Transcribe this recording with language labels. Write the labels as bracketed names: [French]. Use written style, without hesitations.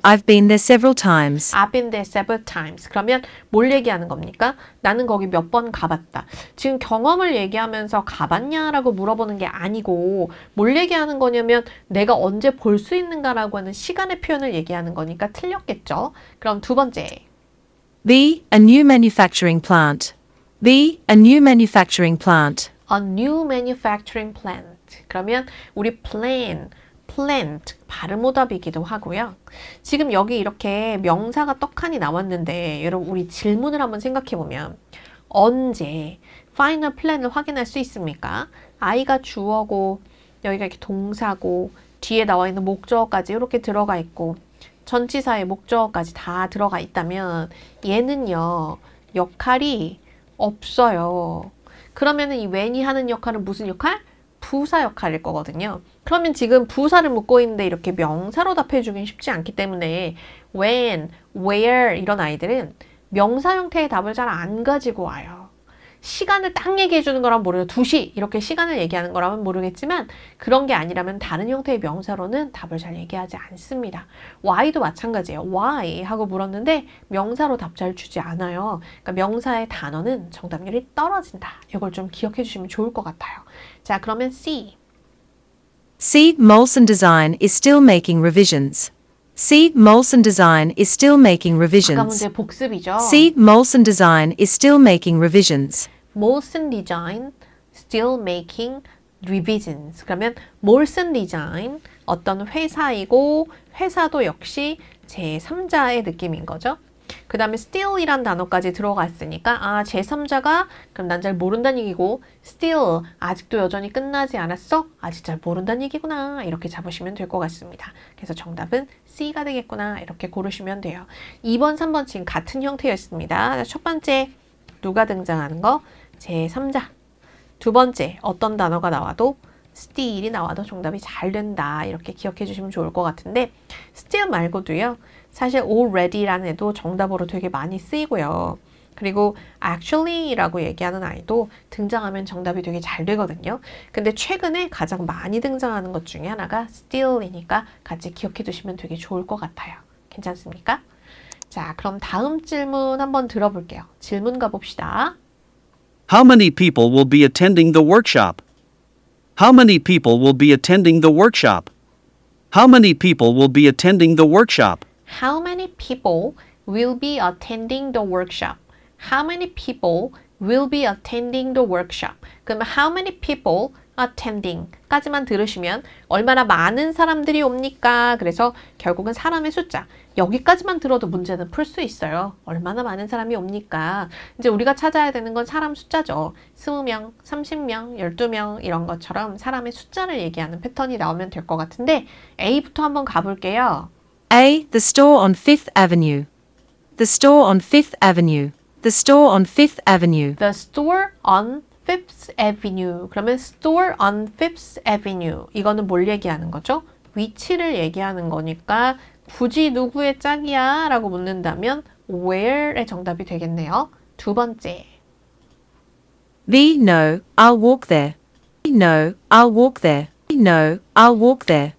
[Korean] I've been there several times. I've been there several times. 그러면 뭘 얘기하는 겁니까? 나는 거기 몇 번 가봤다. 지금 경험을 얘기하면서 가봤냐라고 물어보는 게 아니고 뭘 얘기하는 거냐면 내가 언제 볼 수 있는가라고 하는 시간의 표현을 얘기하는 거니까 틀렸겠죠? 그럼 두 번째. [English] B. A new manufacturing plant. B. A new manufacturing plant. A new manufacturing plant. [Korean] 그러면 우리 plant, 발음오답이기도 하고요. 지금 여기 이렇게 명사가 떡하니 나왔는데 여러분 우리 질문을 한번 생각해보면 언제 final plan을 확인할 수 있습니까? I가 주어고 여기가 이렇게 동사고 뒤에 나와 있는 목적어까지 이렇게 들어가 있고 전치사의 목적어까지 다 들어가 있다면 얘는요 역할이 없어요. 그러면은 이 when이 하는 역할은 무슨 역할? 부사 역할일 거거든요. 그러면 지금 부사를 묻고 있는데 이렇게 명사로 답해주긴 쉽지 않기 때문에 when, where 이런 아이들은 명사 형태의 답을 잘 안 가지고 와요. 시간을 딱 얘기해 주는 거라면 모르요 2시 이렇게 시간을 얘기하는 거라면 모르겠지만 그런 게 아니라면 다른 형태의 명사로는 답을 잘 얘기하지 않습니다. why도 마찬가지예요. why 하고 물었는데 명사로 답 잘 주지 않아요. 그러니까 명사의 단어는 정답률이 떨어진다. 이걸 좀 기억해 주시면 좋을 것 같아요. 자, 그러면 C. C. [English] Molson Design is still making revisions. C. Molson Design is still making [Korean] 아까 [English] revisions. [Korean] 문제 복습이죠. [English] C. Molson Design is still making revisions. Molson Design still making revisions. [Korean] 그러면 Molson Design 어떤 회사이고 회사도 역시 제3자의 느낌인 거죠. 그 다음에 still이란 단어까지 들어갔으니까 제3자가 그럼 난 잘 모른다는 얘기고 still 아직도 여전히 끝나지 않았어? 아직 잘 모른다는 얘기구나 이렇게 잡으시면 될 것 같습니다. 그래서 정답은 C가 되겠구나 이렇게 고르시면 돼요. 2번, 3번 지금 같은 형태였습니다. 첫 번째 누가 등장하는 거? 제3자. 두 번째 어떤 단어가 나와도 still이 나와도 정답이 잘 된다 이렇게 기억해 주시면 좋을 것 같은데 still 말고도요 사실 already라는 애도 정답으로 되게 많이 쓰이고요 그리고 actually라고 얘기하는 아이도 등장하면 정답이 되게 잘 되거든요 근데 최근에 가장 많이 등장하는 것 중에 하나가 still이니까 같이 기억해 두시면 되게 좋을 것 같아요 괜찮습니까? 자 그럼 다음 질문 한번 들어볼게요 질문 가봅시다 [English] How many people will be attending the workshop? How many people will be attending the workshop? How many people will be attending the workshop? How many people will be attending the workshop? How many people will be attending the workshop? [Korean] 그러면 [English] how many people attending [Korean] 까지만 들으시면 얼마나 많은 사람들이 옵니까? 그래서 결국은 사람의 숫자 여기까지만 들어도 문제는 풀 수 있어요. 얼마나 많은 사람이 옵니까? 이제 우리가 찾아야 되는 건 사람 숫자죠. 20명, 30명, 12명 이런 것처럼 사람의 숫자를 얘기하는 패턴이 나오면 될 것 같은데 A부터 한번 가볼게요. [English] A. The store on Fifth Avenue. The store on Fifth Avenue. The store on Fifth Avenue. The store on Fifth Avenue. [Korean] 그러면 [English] store on Fifth Avenue. [Korean] 이거는 뭘 얘기하는 거죠? 위치를 얘기하는 거니까 굳이 누구의 짝이야? 라고 묻는다면 where의 정답이 되겠네요. 두 번째. [English] B. No, I'll walk there. No, I'll walk there. No, I'll walk there.